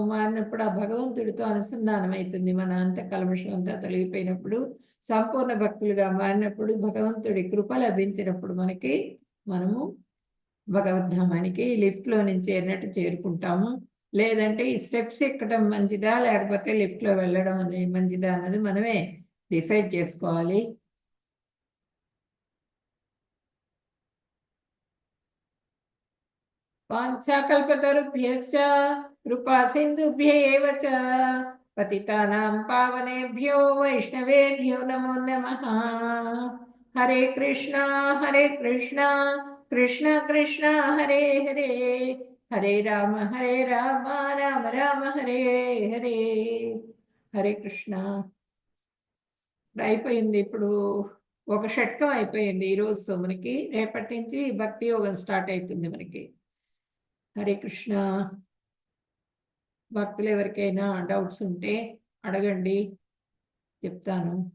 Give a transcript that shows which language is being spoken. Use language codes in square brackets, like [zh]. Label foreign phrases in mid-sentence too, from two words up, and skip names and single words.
[te] మారినప్పుడు ఆ భగవంతుడితో అనుసంధానం అవుతుంది. మన అంతఃకల్మషం అంతా తొలగిపోయినప్పుడు సంపూర్ణ భక్తులుగా మారినప్పుడు భగవంతుడి కృప లభించినప్పుడు మనము భగవద్ధామానికి లిఫ్ట్లో నుంచి చేరినట్టు చేరుకుంటాము. లేదంటే ఈ స్టెప్స్ ఎక్కడం మంచిదా లేకపోతే లిఫ్ట్లో వెళ్ళడం అనేది మంచిదా అన్నది మనమే డిసైడ్ చేసుకోవాలి. [sa] వాంఛాకల్పతరుభ్యశ్చ కృపా సింధుభ్య ఏవ చ పతితానాం పావనేభ్యో వైష్ణవేభ్యో నమో నమః. హరే కృష్ణ కృష్ణ కృష్ణ హరే హరే, హరే రామ రామ రామ హరే హరే. హరే కృష్ణ. [te] అయిపోయింది. ఇప్పుడు ఒక షట్కం అయిపోయింది ఈ రోజుతో. మనకి రేపటి నుంచి భక్తి యోగం స్టార్ట్ అవుతుంది మనకి. [sa] హరే కృష్ణ. [te] భక్తులు ఎవరికైనా డౌట్స్ ఉంటే అడగండి, చెప్తాను.